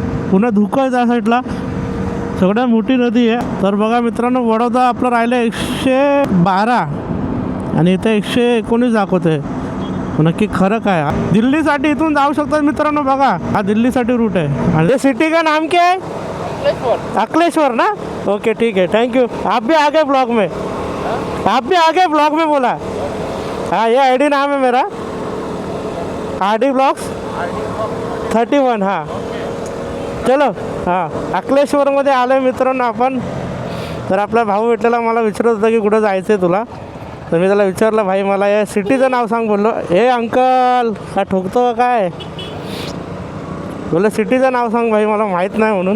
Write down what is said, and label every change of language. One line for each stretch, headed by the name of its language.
Marathi: पुन्हा धुकं आहे त्या साईडला, सगळ्यात मोठी नदी आहे. तर बघा मित्रांनो, वडोदरा आपलं राहिलं 112 आणि इथे 119 दाखवते. नक्की खरं काय? दिल्लीसाठी इथून जाऊ शकतात मित्रांनो. बघा हा दिल्लीसाठी रूट आहे. आणि
Hindi: सिटी का नाम क्या है? अकलेश्वर ना, ओके ठीक है, थैंक यू। आप भी आ गए ब्लॉग में, आप भी आ गए ब्लॉग में बोला। हाँ ये आईडी नाम है मेरा, RD ब्लॉग्स 31।
Marathi: हां चलो, हां अकलेश्वरमध्ये आलो आहे मित्रांनो आपण। तर आपला भाऊ भेटलेला, मला विचारत होता की कुठं जायचं आहे तुला, तर मी त्याला विचारलं भाई मला या सिटीचं नाव सांग बोललो। हे अंकल का ठोकतो का काय, बोललं सिटीचं नाव सांग भाई मला माहीत नाही म्हणून।